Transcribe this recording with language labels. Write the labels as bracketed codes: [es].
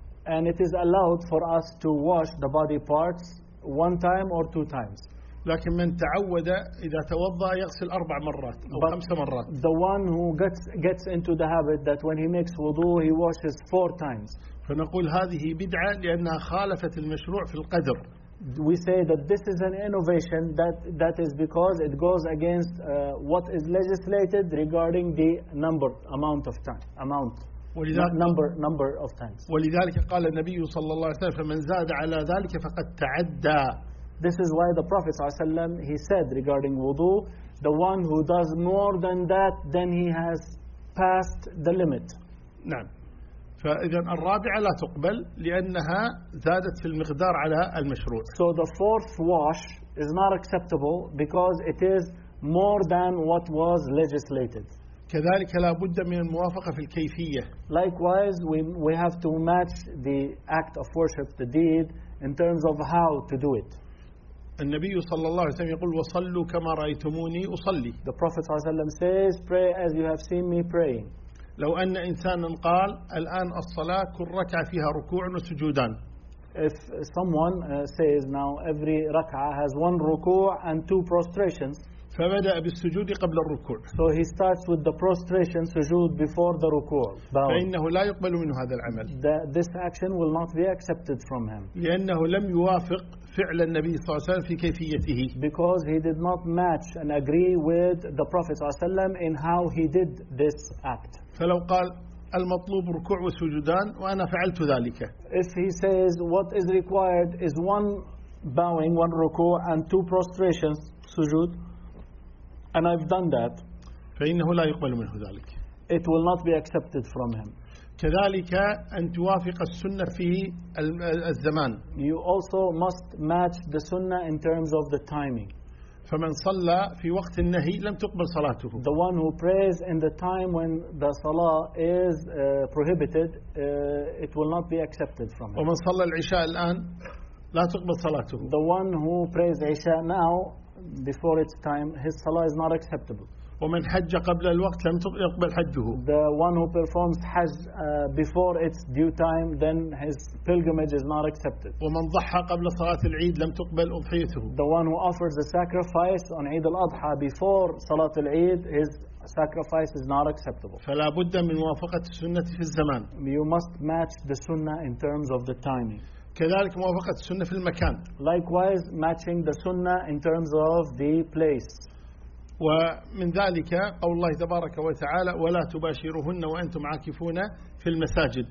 [en] And it is allowed for us to wash the body parts one time or two times. [ar] لكن من تعود إذا توضأ يغسل أربع مرات أو [en] But [ar] خمس مرات. [en] The one who gets into the habit that when he makes wudu, he washes four times. [ar] فنقول هذه بدعة لأنها خالفت المشروع في القدر. [en] We say that this is an innovation that is because it goes against what is legislated regarding the number, amount of time, amount, number of times. [ar] ولذلك قال النبي صلى الله عليه وسلم فمن زاد على ذلك فقد تعدى. [en] This is why the Prophet [ar] صلى الله عليه وسلم [en] he said regarding wudu, the one who does more than that then he has passed the limit. [ar] نعم. فإذا الرابعة لا تقبل لأنها زادت في المقدار على المشروع. [en] So the fourth wash is not acceptable because it is more than what was legislated. [ar] كذلك لا بد من الموافقة في الكيفية. [en] Likewise, we have to match the act of worship, the deed, in terms of how to do it. [ar] النبي صلى الله عليه وسلم يقول وصلوا كما رأيتموني أصلي. [en] The Prophet [ar] صلى الله عليه وسلم [en] says, pray as you have seen me praying. [ar] لو أن إنسان قال الآن الصلاة كل ركعة فيها ركوع وسجودان. [en] If someone says now every ركعة has one ركوع and two prostrations. [ar] فبدأ بالسجود قبل الركوع. [en] So he starts with the prostration, سجود before the ركوع. [ar] فإنه لا يقبل منه هذا العمل. [en] This action will not be accepted from him. [ar] لأنه لم يوافق فعل النبي صلى الله عليه وسلم في كيفيته. [en] Because he did not match and agree with the Prophet [ar] صلى الله عليه وسلم [en] in how he did this act. [ar] فلو قال المطلوب ركوع وسجودان وأنا فعلت ذلك. [en] If he says what is required is one bowing, one ركوع and two prostrations, سجود, and I've done that. [ar] فإنه لا يقبل منه ذلك. [en] It will not be accepted from him. [ar] كذلك أن توافق السنة في الزمان. [en] You also must match the sunnah in terms of the timing. [ar] فمن صلى في وقت النهي لم تقبل صلاته. [en] The one who prays in the time when the salah is prohibited, it will not be accepted from him. [ar] ومن صلى العشاء الآن لا تقبل صلاته. [en] The one who prays عشاء now, before its time, his salah is not acceptable. [ar] ومن حج قبل الوقت لم يقبل حجه. [en] The one who performs Hajj before its due time, then his pilgrimage is not accepted. [ar] ومن ضحى قبل صلاة العيد لم تقبل أضحيته. [en] The one who offers a sacrifice on Eid al-Adha before [ar] صلاة العيد, [en] his sacrifice is not acceptable. [ar] فلا بد من موافقة السنة في الزمان. [en] You must match the sunnah in terms of the timing. [ar] كذلك موافقة السنة في المكان. [en] Likewise, matching the sunnah in terms of the place. [ar] ومن ذلك قول الله تبارك وتعالى ولا تباشروهن وأنتم عاكفون في المساجد.